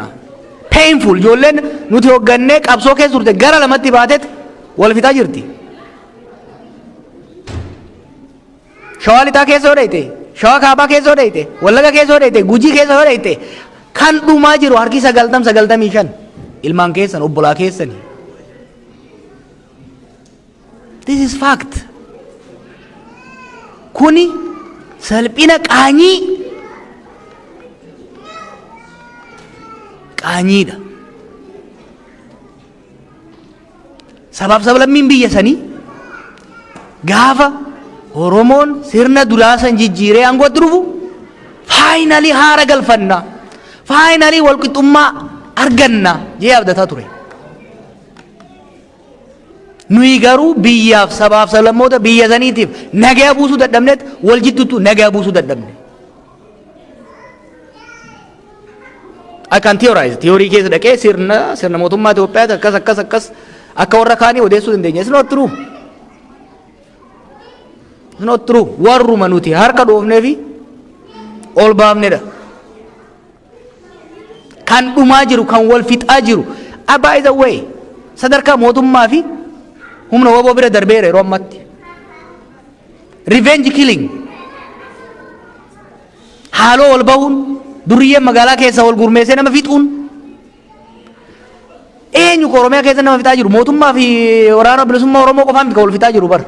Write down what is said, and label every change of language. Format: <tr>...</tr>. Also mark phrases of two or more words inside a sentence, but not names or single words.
<om>Painful ijoolleen nuti hoggannee qabsoo keessa turte gara lamatti baateet wal fixaa jirti. Shawaa lixaa keessa hodhayte, Shawaa kaabaa keessa hodhayte, Wallaga keessa hodhayte, Gujii keessa hodhayte. Kan dhumaa jiru harki 95 ilmaan keessan obbolaa keessani.</om> <en>This is fact.</en> <om>Kuni salphina qaanyiidha. Sabaaf sablammiin biyya sanii gaafa Oromoon sirna duraasan jijjiiree aangootti dhufu faayinalii haara galfanna. Faayinalii walqixxummaa arganna jee abdataa ture. Nuyi garuu biyyaaf sabaaf sablammoota biyya saniitiif nagaa buusuu dadhabneet wal jidduutu nagaa buusuu dadhabne.</om> <en>I can theorize.</en> <om>Theorii keessa dhaqee sirna mootummaa Itoophiyaati akkas akka warra kaanii odeessuu dandeenya.</om> <en>It's not true. It's not true.</en> <om>Warruma nuti harka dhoofnee fi ol baafnedha. Kan dhumaa jiru kan wal fixaa jiru.</om> <en>By the way,</en> <om>sadarkaa mootummaa fi humna waboo bira darbeera yeroo ammatti.</om> <en>Revenge killing.</en> <om>Haaloo wal bahuun duriyyeen magaalaa keessa wal gurmeessee nama fixuun. Eenyu Oromiyaa keessa nama fixaa jiru mootummaa fi waraana bilisummaa Oromoo qofaan kan wal fixaa jiru bar.</om>